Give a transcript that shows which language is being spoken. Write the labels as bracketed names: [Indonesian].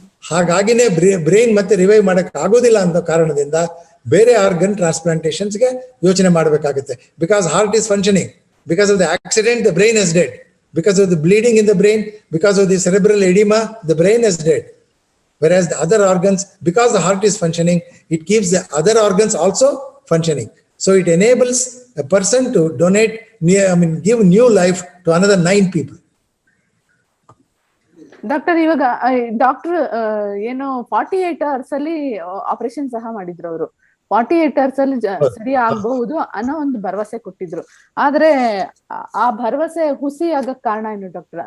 [Kannada] ಹಾಗಾಗಿನೇ ಬ್ರೈನ್ ಮತ್ತೆ ರಿವೈವ್ ಮಾಡಕ್ ಆಗೋದಿಲ್ಲ ಅನ್ನೋ ಕಾರಣದಿಂದ ಬೇರೆ ಆರ್ಗನ್ ಟ್ರಾನ್ಸ್ಪ್ಲಾಂಟೇಶನ್ಸ್ಗೆ ಯೋಚನೆ ಮಾಡಬೇಕಾಗುತ್ತೆ. [English] Because heart is functioning, because of the accident the brain is dead, because of the bleeding in the brain, because of the cerebral edema the brain is dead. Whereas the other organs, because the heart is functioning, it keeps the other organs also functioning. So it enables a person to give new life to another 9 people. [Kannada] Doctor, ಇವಾಗ doctor ಏನು 48 hours ಅಲ್ಲಿ operation ಸಹ ಮಾಡಿದ್ರು. ಅವರು 48 hours ಅಲ್ಲಿ ಸರಿ ಆಗಬಹುದು ಅನ್ನೋ ಒಂದು ಭರವಸೆ ಕೊಟ್ಟಿದ್ರು. ಆದ್ರೆ ಆ ಭರವಸೆ ಹುಸಿ ಆಗಕ್ ಕಾರಣ ಏನು ಡಾಕ್ಟರ್?